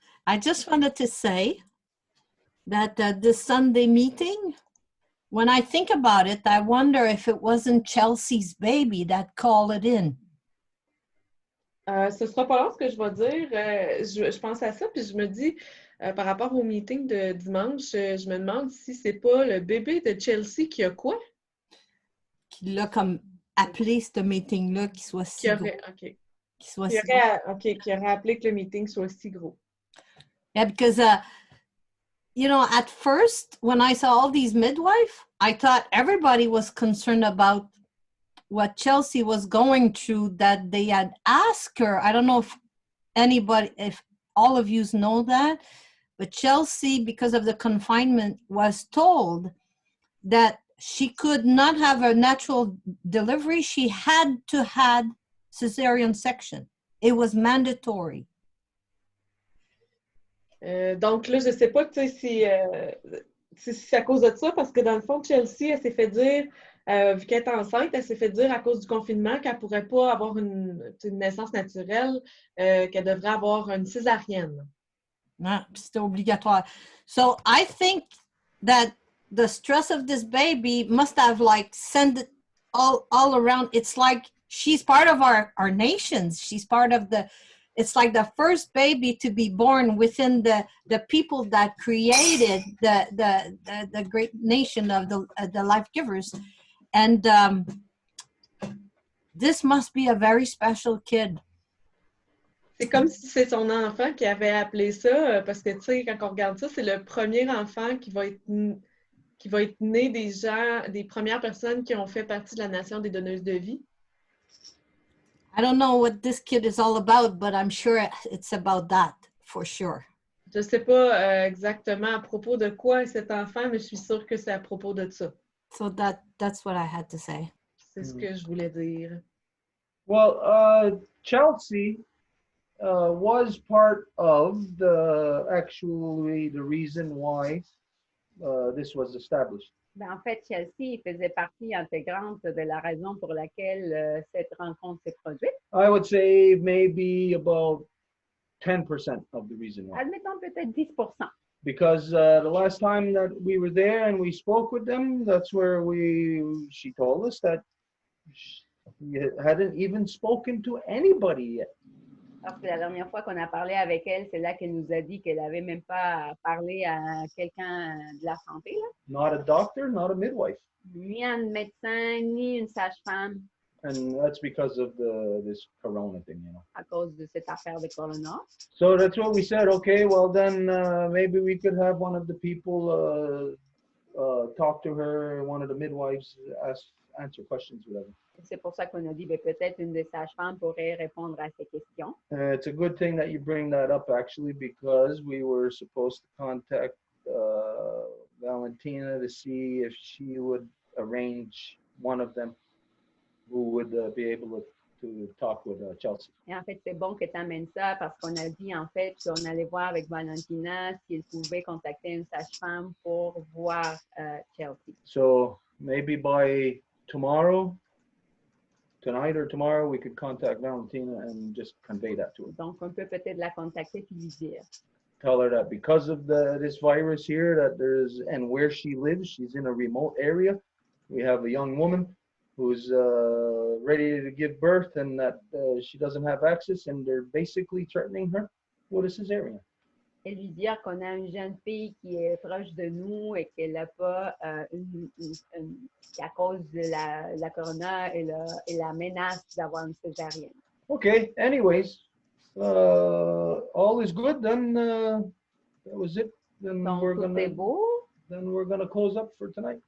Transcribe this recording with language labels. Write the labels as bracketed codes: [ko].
[en] I just wanted to say that this Sunday meeting, when I think about it, I wonder if it wasn't Chelsea's baby that called it in. [fr] Ce sera pas long ce que je vais dire. Je pense à ça, puis je me dis, par rapport au meeting de dimanche, je me demande si c'est pas le bébé de Chelsea qui a quoi? Qui l'a comme appelé ce meeting-là qui soit si gros. [en] OK. [fr] Qui aurait appelé que le meeting soit si gros. [en] Yeah, because... you know, at first, when I saw all these midwives, I thought everybody was concerned about what Chelsea was going through, that they had asked her. I don't know if all of you know that, but Chelsea, because of the confinement, was told that she could not have a natural delivery. She had to have cesarean section. It was mandatory. [fr] Donc là, je ne sais pas si c'est à cause de ça, parce que dans le fond, Chelsea, elle s'est fait dire, vu qu'elle est enceinte, elle s'est fait dire à cause du confinement qu'elle ne pourrait pas avoir une naissance naturelle, qu'elle devrait avoir une césarienne. Non, c'était obligatoire. [en] So I think that the stress of this baby must have like sent it all around. It's like she's part of our nations. She's part of it's like the first baby to be born within the people that created the great nation of the life givers. And this must be a very special kid. [fr] C'est comme si c'est son enfant qui avait appelé ça, parce que, tu sais, quand on regarde ça, c'est le premier enfant qui va être né des gens, des premières personnes qui ont fait partie de la nation des donneuses de vie. [en] I don't know what this kid is all about, but I'm sure it's about that, for sure. [fr] Je ne sais pas exactement à propos de quoi est cet enfant, mais je suis sûre que c'est à propos de ça. [en] So that's what I had to say. [fr] C'est ce que je voulais dire. [en] Well, Chelsea was part of the reason why this was established. [fr] Ben, en fait, Chelsea faisait partie intégrante de la raison pour laquelle cette rencontre s'est produite. [en] I would say maybe about 10% of the reason why. [fr] Admettons peut-être 10%. [en] Because the last time that we were there and we spoke with them, that's where she told us that she hadn't even spoken to anybody yet. [fr] Parce que la dernière fois qu'on a parlé avec elle, c'est là qu'elle nous a dit qu'elle n'avait même pas parlé à quelqu'un de la santé. Là. [en] Not a doctor, not a midwife. [fr] Ni un médecin, ni une sage-femme. [en] And that's because of this corona thing, you know. [fr] À cause de cette affaire de corona. [en] So that's what we said. Okay, well then maybe we could have one of the people talk to her, one of the midwives, answer questions, whatever. [fr] C'est pour ça qu'on a dit, ben, peut-être une des sages-femmes pourrait répondre à ces questions. [en] It's a good thing that you bring that up, actually, because we were supposed to contact Valentina to see if she would arrange one of them who would be able to talk with Chelsea. [fr] Et en fait, c'est bon que tu amènes ça parce qu'on a dit, en fait, qu'on allait voir avec Valentina s'il pouvait contacter une sage-femme pour voir Chelsea. [en] So maybe by tomorrow, tonight or tomorrow, we could contact Valentina and just convey that to her. [fr] Donc, on peut peut-être la contacter puis lui dire. [en] Tell her that because of this virus here, that there's, and where she lives, she's in a remote area. We have a young woman who's ready to give birth, and that she doesn't have access, and they're basically threatening her with a cesarean. [fr] Et lui dire qu'on a une jeune fille qui est proche de nous et qu'elle n'a pas à cause de la corona et la menace d'avoir une césarienne. [en] Okay, anyways, all is good, then that was it. Then [fr] Donc, [en] we're [fr] tout est beau. [en] then we're gonna close up for tonight.